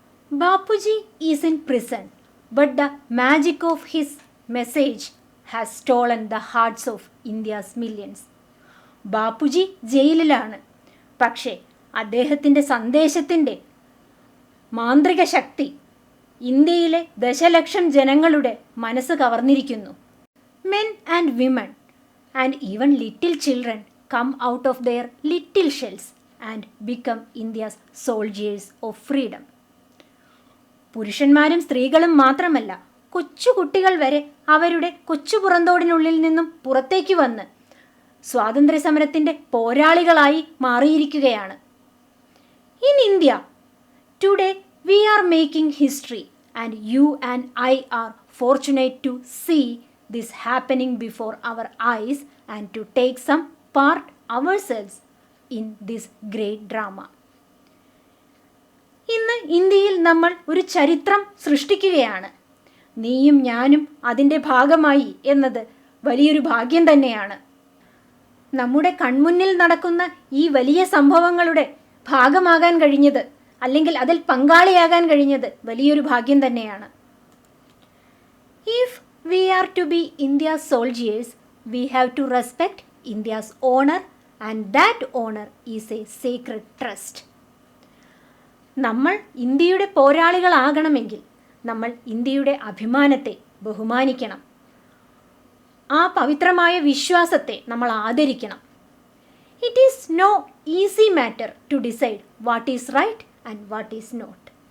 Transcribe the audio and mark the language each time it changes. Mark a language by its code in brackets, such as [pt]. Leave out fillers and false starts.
[en] Bapuji is in prison, but the magic of his message has stolen the hearts of India's millions. [ml] Bapuji ജയിലിലാണ്, പക്ഷേ അദ്ദേഹത്തിൻ്റെ സന്ദേശത്തിൻ്റെ മാന്ത്രിക ശക്തി ഇന്ത്യയിലെ ദശലക്ഷം ജനങ്ങളുടെ മനസ്സ് കവർന്നിരിക്കുന്നു. [en] Men and women and even little children come out of their little shells and become India's soldiers of freedom. [ml] പുരുഷന്മാരും സ്ത്രീകളും മാത്രമല്ല, കൊച്ചു കുട്ടികൾ വരെ അവരുടെ കൊച്ചു പുറന്തോടിനുള്ളിൽ നിന്നും പുറത്തേക്ക് വന്ന് സ്വാതന്ത്ര്യ സമരത്തിൻ്റെ പോരാളികളായി മാറിയിരിക്കുകയാണ്. [en] In India, today we are making history and you and I are fortunate to see this happening before our eyes and to take some part ourselves in this great drama. [ml] ഇന്ന് ഇന്ത്യയിൽ നമ്മൾ ഒരു ചരിത്രം സൃഷ്ടിക്കുകയാണ്. നീയും ഞാനും അതിൻ്റെ ഭാഗമായി എന്നത് വലിയൊരു ഭാഗ്യം തന്നെയാണ്. നമ്മുടെ കൺമുന്നിൽ നടക്കുന്ന ഈ വലിയ സംഭവങ്ങളുടെ ഭാഗമാകാൻ കഴിഞ്ഞത് അല്ലെങ്കിൽ അതിൽ പങ്കാളിയാകാൻ കഴിഞ്ഞത് വലിയൊരു ഭാഗ്യം തന്നെയാണ്. [en] If we are to be India's soldiers, we have to respect India's honor and that honor is a sacred trust. [ml] നമ്മൾ ഇന്ത്യയുടെ പോരാളികളാകണമെങ്കിൽ നമ്മൾ ഇന്ത്യയുടെ അഭിമാനത്തെ ബഹുമാനിക്കണം. ആ പവിത്രമായ വിശ്വാസത്തെ നമ്മൾ ആദരിക്കണം. [en] It is no easy matter to decide what is right and what is not.